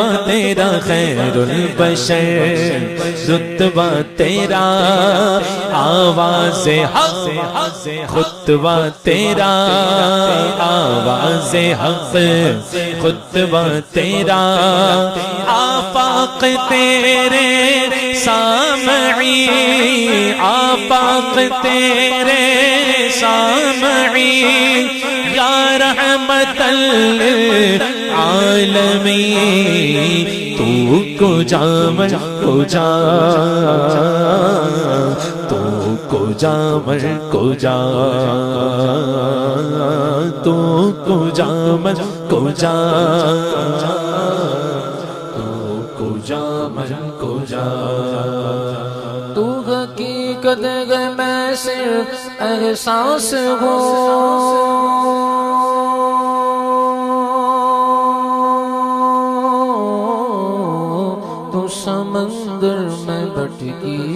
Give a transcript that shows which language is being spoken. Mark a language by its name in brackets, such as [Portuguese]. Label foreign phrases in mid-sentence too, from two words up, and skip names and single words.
[Urdu] تیرا [Arabic] خیر البشر [Urdu] رتبہ تیرا آواز حق خطبہ تیرا آواز حق خطبہ تیرا آفاق تیرے سامعی آفاق تیرے سامعی [Arabic] یا رحمت [Persian] للعالمین تو کجا من کجا تو کجا من کجا تو کجا من کجا [Urdu] تو حقیقت ہے میں صرف احساس ہوں تو سمندر میں بھٹکی